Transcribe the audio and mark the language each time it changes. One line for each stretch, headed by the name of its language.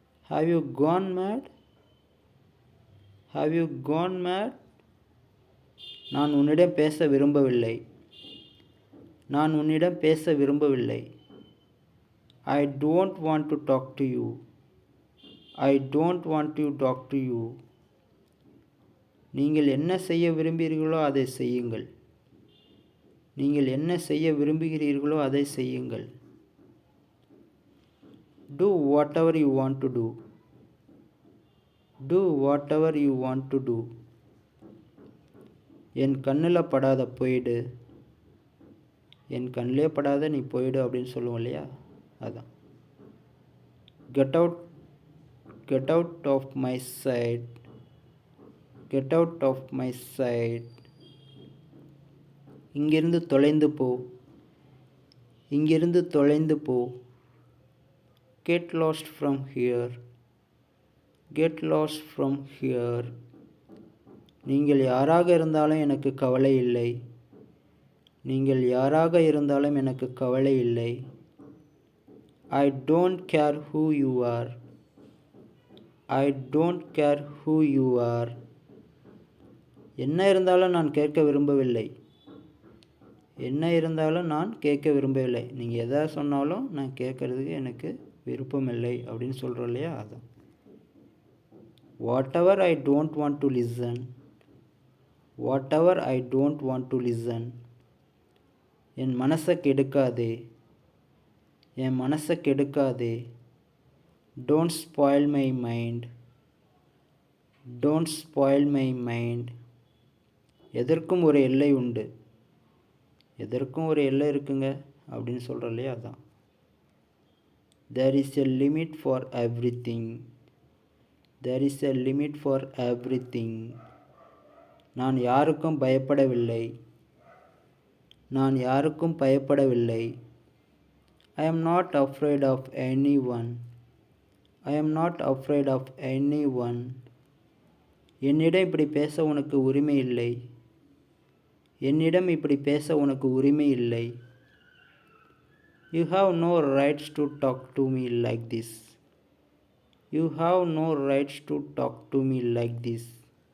English: Have you gone mad? Have you gone mad?
Tamil: நான் உன்னிடம் பேச விரும்பவில்லை. நான் உன்னிடம் பேச விரும்பவில்லை.
English: I don't want to talk to you. I don't want to talk to you.
Tamil: நீங்கள் என்ன செய்ய விரும்புகிறீர்களோ அதை செய்யுங்கள். நீங்கள் என்ன செய்ய விரும்புகிறீர்களோ அதை செய்யுங்கள்.
English: Do whatever you want to do. Do whatever you want to do.
Tamil: என் கண்ணில் படாத போயிடு. என் கண்ணிலே படாத நீ போயிடு அப்படின்னு சொல்லுவோம் இல்லையா?
English: அதான். Get out. Get out of my sight. Get out of my sight.
Tamil: இங்கிருந்து தொலைந்து போ. இங்கிருந்து தொலைந்து போ.
English: Get lost from here. Get lost from here.
Tamil: நீங்கள் யாராக இருந்தாலும் எனக்கு கவலை இல்லை. நீங்கள் யாராக இருந்தாலும் எனக்கு கவலை இல்லை.
English: I don't care who you are. I don't care who you are.
Tamil: என்ன இருந்தாலும் நான் கேட்க விரும்பவில்லை. என்ன இருந்தாலும் நான் கேட்க விரும்பவில்லை. நீங்கள் எதை சொன்னாலும் நான் கேட்கறதுக்கு எனக்கு விருப்பமில்லை அப்படின்னு சொல்கிறோம் இல்லையா? அதான்.
English: Whatever I don't want to listen. Whatever I don't want to listen.
Tamil: என் மனசை கெடுக்காதே. என் மனசை கெடுக்காதே.
English: Don't spoil my mind. Don't spoil my mind.
Tamil: எதற்கும் ஒரு எல்லை உண்டு. எதற்கும் ஒரு எல்லை இருக்குங்க அப்படின்னு சொல்கிறோம் இல்லையா? அதான்.
English: There is a limit for everything. There is a limit for everything.
Tamil: நான் யாருக்கும் பயப்படவில்லை. நான் யாருக்கும் பயப்படவில்லை.
English: I am not afraid of anyone. I am not afraid of anyone.
Tamil: என்னிடம் இப்படி பேச உனக்கு உரிமை இல்லை. என்னிடம் இப்படி பேச உனக்கு உரிமை இல்லை.
English: You have no rights to talk to me like this. You have no rights to talk to me like this.